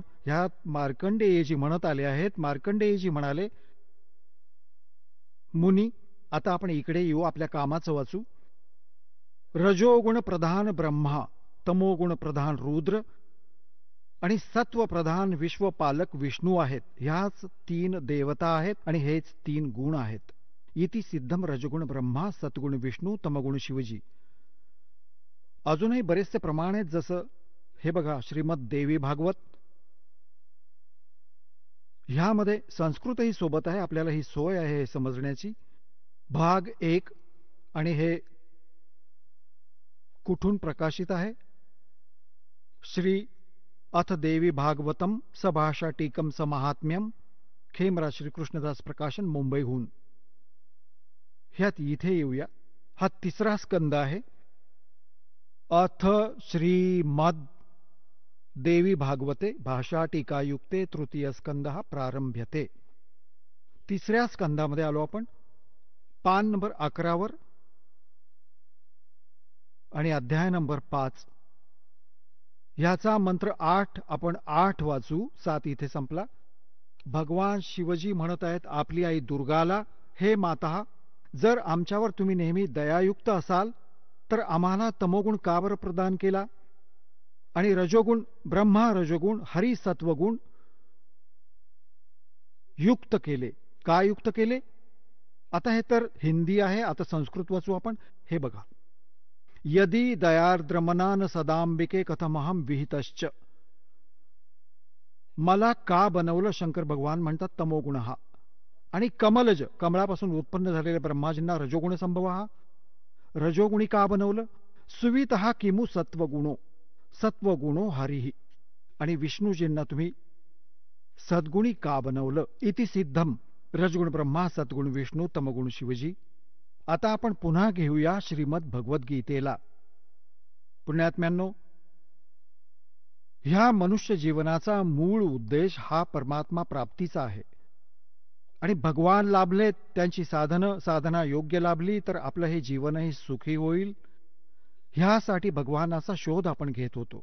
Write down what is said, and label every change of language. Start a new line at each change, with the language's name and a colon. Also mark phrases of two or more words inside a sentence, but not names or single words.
Marathi: ह्यात मार्कंडेयजी म्हणत आले आहेत. मार्कंडेयजी म्हणाले, मुनी, आता आपण इकडे येऊ, आपल्या कामाचं वाचू. रजोगुण प्रधान ब्रह्मा, तमोगुण प्रधान रुद्र आणि सत्व प्रधान विश्वपालक विष्णू आहेत. ह्याच 3 देवता आहेत आणि हेच 3 गुण आहेत.
Sanskrit: इति सिद्धम रजगुण ब्रह्मा, सत्गुण विष्णू, तमगुण शिवजी.
Marathi: अजूनही बरेचसे प्रमाण आहेत. जसं हे बघा, श्रीमद देवी भागवत, ह्यामध्ये संस्कृतही सोबत आहे, आपल्याला ही सोय आहे हे समजण्याची. भाग 1, आणि हे कुठून प्रकाशित आहे? श्री अथ देवी भागवतम सभाषा टीकम स महात्म्यम, खेमराज श्रीकृष्णदास प्रकाशन, मुंबईहून. ह्यात इथे येऊया. हा 3रा स्कंद आहे.
Sanskrit: अथ श्रीमद देवी भागवते भाषा टीकायुक्ते तृतीय स्कंद प्रारंभ्यते.
Marathi: तिसऱ्या स्कंदामध्ये आलो आपण, पान नंबर 11 वर आणि अध्याय नंबर 5. ह्याचा मंत्र 8 आपण 8 वाचू, 7 इथे संपला. भगवान शिवजी म्हणत आहेत आपली आई दुर्गाला, हे माता, जर आमच्यावर तुम्ही नेहमी दयायुक्त असाल तर आम्हाला तमोगुण का बरं प्रदान केला आणि रजोगुण, ब्रह्मा रजोगुण, हरी सत्वगुण युक्त केले. का युक्त केले? आता हे तर हिंदी आहे, आता संस्कृत वाचू आपण. हे बघा,
Sanskrit: यदि दयार्द्रमनान सदांबिके कथमहम विहितश्च.
Marathi: मला का बनवलं? शंकर भगवान म्हणतात तमोगुण हा. आणि कमलज, कमळापासून उत्पन्न झालेल्या ब्रह्माजींना रजोगुण संभव हा. रजोगुणी का बनवलं?
Sanskrit: सुवित हा किमू सत्वगुणो, सत्वगुणो हरिही.
Marathi: आणि विष्णूजींना तुम्ही सद्गुणी का बनवलं?
Sanskrit: इति सिद्धम, रजगुण ब्रह्मा, सद्गुण विष्णू, तमगुण शिवजी.
Marathi: आता आपण पुन्हा घेऊया श्रीमद भगवद्गीतेला. पुण्यात्म्यांनो, ह्या मनुष्य जीवनाचा मूळ उद्देश हा परमात्मा प्राप्तीचा आहे. आणि भगवान लाभले, त्यांची साधना योग्य लाभली तर आपलं हे जीवनही सुखी होईल, ह्यासाठी भगवानाचा शोध आपण घेत होतो.